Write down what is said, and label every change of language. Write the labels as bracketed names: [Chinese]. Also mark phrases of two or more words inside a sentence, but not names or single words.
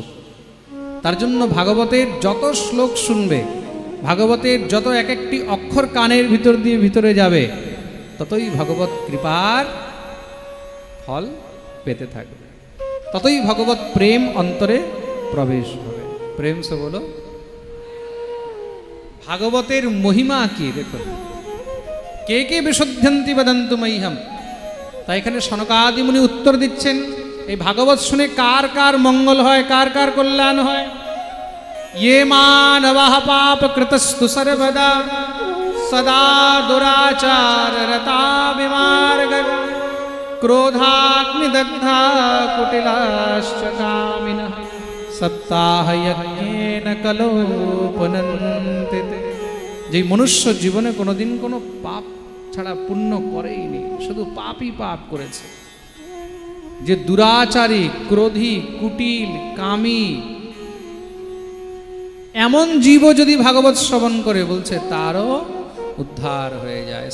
[Bangla] তার জন্য ভাগবতের যত শ্লোক শুনবে, ভাগবতের যত এক একটি অক্ষর কানের ভিতর দিয়ে ভিতরে যাবে, ততই ভগবত কৃপার ফল পেতে থাকবে, ততই ভগবত প্রেম অন্তরে প্রবেশ হবে। [Hindi] प्रेम से बोलो। [Bangla] ভাগবতের মহিমা কি দেখুন, [Sanskrit] কে কে বিশুদ্ধন্তি বদন্তু মহ্যম। [Bangla] তাই এখানে সনকাদি মুনি উত্তর দিচ্ছেন, এই ভাগবত শুনে কার কার মঙ্গল হয়, কার কার কল্যাণ হয়? [Sanskrit] ये मानवः पापकृतस्तु सर्वदा सदा दुराचार रता विमार्गः क्रोधाग्निदग्धा कुटिलाश्च कामिनः सप्ताहयज्ञेन कलो पुनन्ति। [Bangla] যে মনুষ্য জীবনে কোনোদিন কোনো পাপ ছাড়া পুণ্য করেইনি, শুধু পাপই পাপ করেছে, যে দুরাচারী, ক্রোধী, কুটিল, কামী, এমন জীব যদি ভাগবত শ্রবণ করে, বলছে তারও উদ্ধার হয়ে যায়।